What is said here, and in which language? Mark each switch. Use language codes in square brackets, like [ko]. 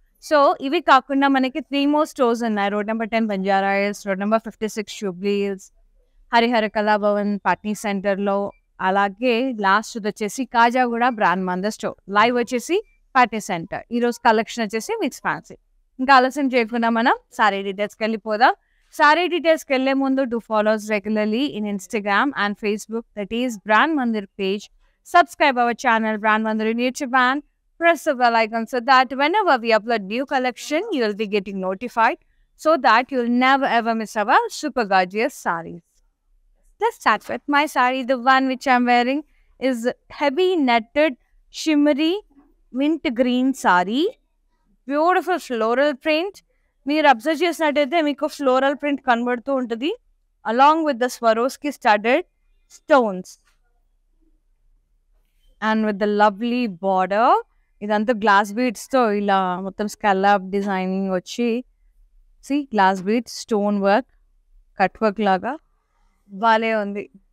[te] So ఇవి కాకుండా మనకి 3 more స్టోర్స్ ఉన్నాయి. Road number 10 Banjara hills, road number 56 Jubilee hills, Harihara Kalabhavan Patny సెంటర్లో, అలాగే లాస్ట్ వచ్చేసి Khajaguda brand Mandir store. Live వచ్చేసి పార్టీ సెంటర్. ఈరోజు కలెక్షన్ వచ్చేసి మిక్స్ ఫ్యాన్సీ. ఇంకా ఆలస్యం చేయకుండా మనం సారీ డీటెయిల్స్కి వెళ్ళిపోదాం. సారీ డీటెయిల్స్కి వెళ్ళే ముందు [en] Do follows regularly in Instagram and Facebook, that is brand Mandir page. Subscribe our channel Brand Mandir in YouTube and press the bell icon so that whenever we upload new collection, you will be getting notified so that you will never ever miss our super gorgeous sarees. Let's start with my saree. The one which I'm wearing is heavy netted shimmery mint green saree. [te] Beautiful floral print. మీరు observe చేసినట్టయితే మీకు floral print కనబడుతూ ఉంటుంది [en] Along with the Swarovski studded stones and with the lovely border. [te] ఇదంతా glass బీడ్స్తో ఇలా మొత్తం స్కల్లాప్ designing వచ్చి glass beads, stone work, cut work లాగా బాలే ఉంది.